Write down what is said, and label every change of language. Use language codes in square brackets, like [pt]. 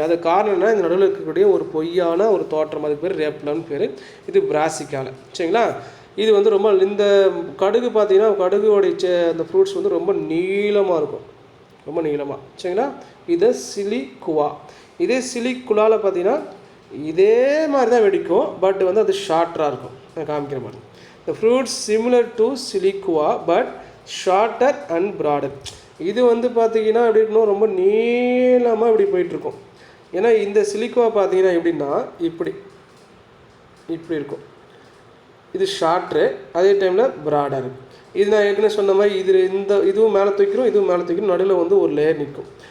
[ta] அது காரணம்னா இந்த நடுவில் இருக்கக்கூடிய ஒரு பொய்யான ஒரு தோற்றம், அதுக்கு பேர் ரேப்லம்னு பேர். இது பிராசிக்கால. சரிங்களா? இது வந்து ரொம்ப இந்த கடுகு பார்த்தீங்கன்னா கடுகுடைய அந்த ஃப்ரூட்ஸ் வந்து ரொம்ப நீளமாக இருக்கும், ரொம்ப நீளமாக. சரிங்களா? இது சிலிக்குவா. இதே சிலிக்குலாவில் பார்த்தீங்கன்னா இதே மாதிரி தான் வெடிக்கும், பட் வந்து அது ஷார்ட்டராக இருக்கும். நான் காமிக்கிற மாதிரி. [en] The fruits similar to Siliqua but shorter and broader. [ta] இது வந்து பார்த்தீங்கன்னா எப்படி இருக்கணும், ரொம்ப நீளமாக இப்படி போயிட்டுருக்கும். ஏன்னா இந்த சிலிக்குவா பார்த்தீங்கன்னா எப்படின்னா இப்படி இப்படி இருக்கும். இது ஷார்ட்ரு, அதே டைமில் ப்ராடர். இது நான் ஏற்கனவே சொன்ன மாதிரி இதுவும் மேலே தூக்கிறோம், இதுவும் மேலே தூக்கிறோம், நடுவில் வந்து ஒரு லேயர் நிற்கும்.